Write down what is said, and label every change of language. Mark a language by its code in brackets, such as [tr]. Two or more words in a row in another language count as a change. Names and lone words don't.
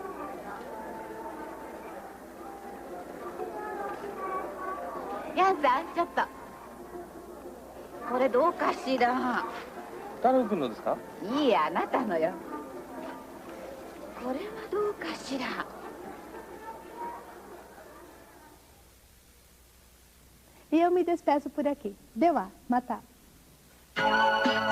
[ja] ヤンさん、ちょっと。これどうかしら。太郎くんのですか。いいや、あなたのよ。これはどうかしら。 [pt] E eu me despeço por aqui. Deu a, matar.